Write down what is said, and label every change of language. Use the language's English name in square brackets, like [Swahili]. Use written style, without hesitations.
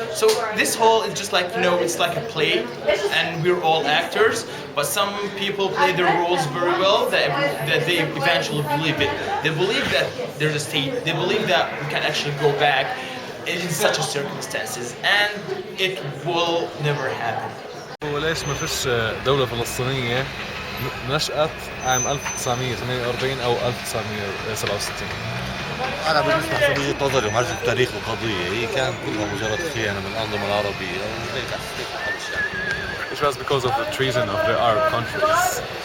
[English] So this whole is just like, you know, it's like a play, and we're all actors. But some people play their roles very well that they eventually believe it. They believe that there's a state. They believe that we can actually go back in such a circumstances, and it will never happen. [Arabic] وليش ما فيش دولة فلسطينية نشأت عام 1948 أو 1967؟ أنا بالنسبة لي وجهة نظري ومعرفة التاريخ والقضية هي كانت كلها مجرد خيانة من الأنظمة العربية وهيك [English] It was because of the treason of the Arab countries.